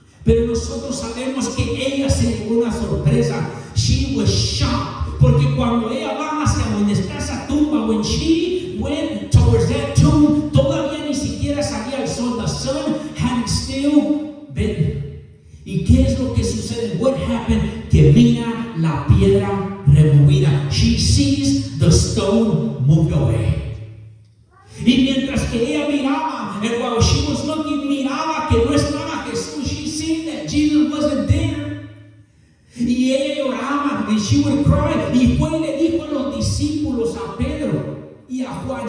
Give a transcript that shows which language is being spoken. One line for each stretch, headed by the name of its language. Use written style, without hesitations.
Spanish: Pero nosotros sabemos que ella se llevó una sorpresa.
English: She was shocked.
Spanish: Porque cuando ella va hacia donde está esa tumba,
English: when she went towards that tomb,
Spanish: todavía ni siquiera salía el sol.
English: The sun hadn't still been.
Spanish: ¿Y qué es lo que sucede?
English: What happened?
Spanish: Que mira la piedra removida.
English: She sees the stone moved away.
Spanish: Y mientras que ella miraba,
English: and while she was looking,
Spanish: miraba que no estaba Jesús.
English: She seen that Jesus wasn't there.
Spanish: Y ella lloraba,
English: and she would cry.
Spanish: Y fue y le dijo a los discípulos, a Pedro y a Juan.